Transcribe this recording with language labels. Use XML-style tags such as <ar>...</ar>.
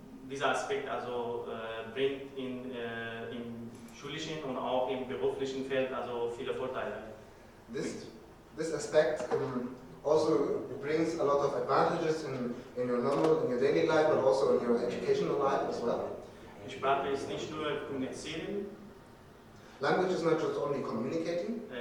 <de>Dieser Aspekt also bringt im schulischen und auch im beruflichen Feld also viele Vorteile.</de> <en>This aspect also brings a lot of advantages in your daily life, but also in your educational life as well.</en> <de>Die Sprache ist nicht nur kommunizieren.</de> <en>Language is not just only communicating.</en>